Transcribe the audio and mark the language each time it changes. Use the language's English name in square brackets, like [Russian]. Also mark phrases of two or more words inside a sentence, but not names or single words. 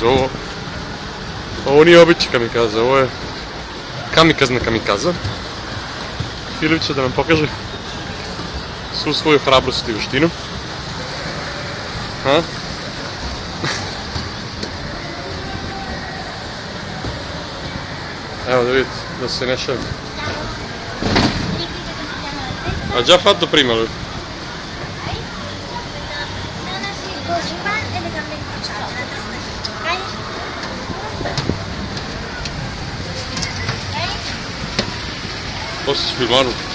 [Bosnian] Ovo nije obični kamikaza, ovo je kamikazna kamikaza. Filip će da nam pokaže svu svoju hrabrost i vještinu. Evo da vidite, da se ne šalim. [Italian] Ha già fatto prima lui. Così qua e le gambe incrociate, la testa giù, ok? Ok? Posso filmarlo?